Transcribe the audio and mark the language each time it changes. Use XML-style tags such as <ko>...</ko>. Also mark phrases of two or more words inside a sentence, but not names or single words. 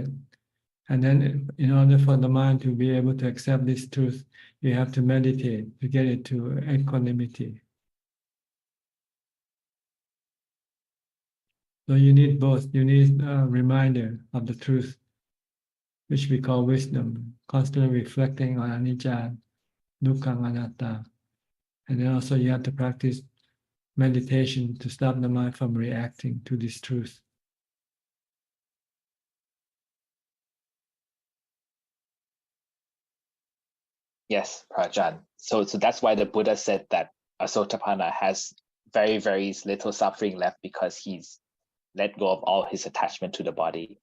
<en>And then in order for the mind to be able to accept this truth, you have to meditate to get it to equanimity. So you need both. You need a reminder of the truth, which we call wisdom, constantly reflecting on</en> <pi>anicca, dukkha, anatta.</pi> <en>And then also you have to practice meditation to stop the mind from reacting to this truth. Yes, Prajan. So that's why the Buddha said that Asotapanna has very, very little suffering left, because he's let go of all his attachment to the body.</en>